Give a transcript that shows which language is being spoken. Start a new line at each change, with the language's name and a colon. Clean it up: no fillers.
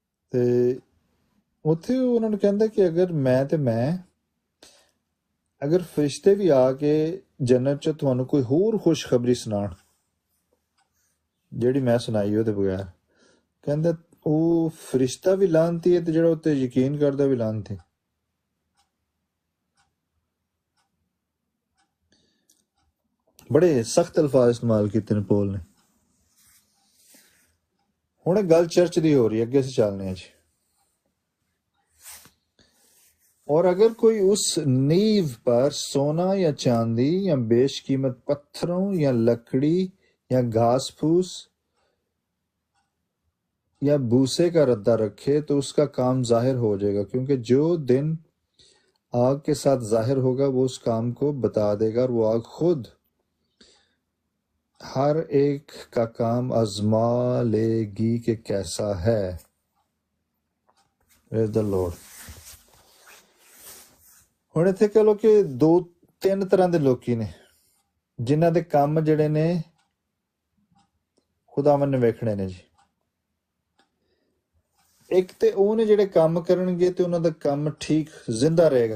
Punjabi: ਤੇ ਉੱਥੇ ਉਹਨਾਂ ਨੂੰ ਕਹਿੰਦਾ ਕਿ ਅਗਰ ਫਰਿਸ਼ਤੇ ਵੀ ਆ ਕੇ ਜੰਨਤ 'ਚ ਤੁਹਾਨੂੰ ਕੋਈ ਹੋਰ ਖੁਸ਼ਖਬਰੀ ਸੁਣਾਉਣ ਜਿਹੜੀ ਮੈਂ ਸੁਣਾਈ ਉਹਦੇ ਬਗੈਰ, ਕਹਿੰਦਾ ਉਹ ਫਰਿਸ਼ਤਾ ਵੀ ਲਾਹਨਤੀ ਹੈ ਤੇ ਜਿਹੜਾ ਉੱਤੇ ਯਕੀਨ ਕਰਦਾ ਵੀ ਲਾਹਨਤੀ। ਬੜੇ ਸਖਤ ਅਲਫਾਜ਼ ਇਸਤੇਮਾਲ ਕੀਤੇ ਨੇ ਪੌਲ ਨੇ। ਹੁਣ ਇਹ ਗੱਲ ਚਰਚ ਦੀ ਹੋ ਰਹੀ ਹੈ, ਅੱਗੇ ਅਸੀਂ ਚੱਲਨੇ ਹਾਂ ਜੀ।
Hindi: और अगर कोई उस नींव पर सोना या चांदी या बेशकीमत पत्थरों या लकड़ी या घास फूस या भूसे का रद्दा रखे तो उसका काम जाहिर हो जाएगा, क्योंकि जो दिन आग के साथ जाहिर होगा वो उस काम को बता देगा, और वो आग खुद हर एक का काम आजमा लेगी कि कैसा है।
English: Praise the Lord।
Punjabi: ਹੁਣ ਇੱਥੇ ਕਹ ਲੋ ਕਿ 2-3 ਤਰ੍ਹਾਂ ਦੇ ਲੋਕੀ ਨੇ ਜਿਨ੍ਹਾਂ ਦੇ ਕੰਮ ਜਿਹੜੇ ਨੇ ਖੁਦਾਵੰਦ ਨੇ ਵੇਖਣੇ ਨੇ ਜੀ। ਇੱਕ ਤੇ ਉਹ ਨੇ ਜਿਹੜੇ ਕੰਮ ਕਰਨਗੇ ਤੇ ਉਹਨਾਂ ਦਾ ਕੰਮ ਠੀਕ ਜ਼ਿੰਦਾ ਰਹੇਗਾ।